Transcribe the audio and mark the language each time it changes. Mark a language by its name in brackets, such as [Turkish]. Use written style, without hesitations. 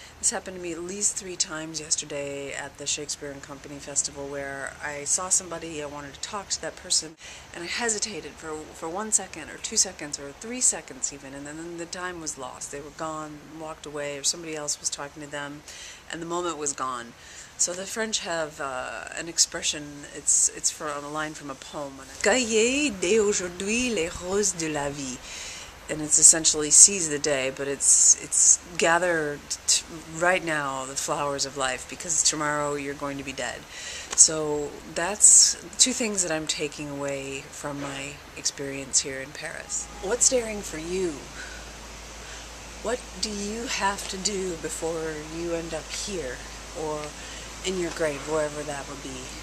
[English] This happened to me at least 3 times yesterday at the Shakespeare and Company Festival, where I saw somebody, I wanted to talk to that person, and I hesitated for 1 second or 2 seconds or 3 seconds even, and then the time was lost. They were gone, walked away, or somebody else was talking to them, and the moment was gone. So the French have an expression, it's for a line from a poem. [French] Cueillez dès aujourd'hui les roses de la vie. [English] And it's essentially seize the day, but it's gather right now the flowers of life, because tomorrow you're going to be dead. So that's 2 things that I'm taking away from my experience here in Paris. What's daring for you? What do you have to do before you end up here, or in your grave, wherever that would be?